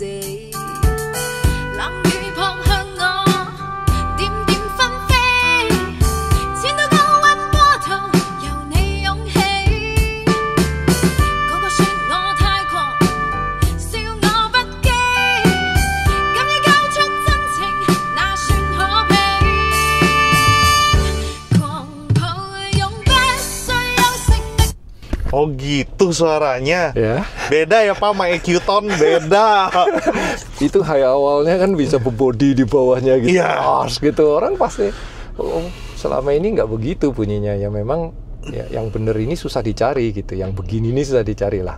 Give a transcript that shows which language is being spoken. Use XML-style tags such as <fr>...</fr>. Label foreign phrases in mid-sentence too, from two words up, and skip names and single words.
<yue>冷雨撲向我，點點紛飛，濺到高溫波濤，由你湧起。個個說我太狂，笑我不羈，敢於交出真情，那算可悲。狂抱擁不需休息的。</yue> <id>Oh gitu suaranya. Ya. Beda ya Pak, sama EQ Tone beda. Itu high awalnya kan bisa bebody di bawahnya gitu. Iya. Harus gitu. Orang pasti selama ini nggak begitu bunyinya. Ya memang ya, yang bener ini susah dicari gitu. Yang begini ini susah dicari lah.</id>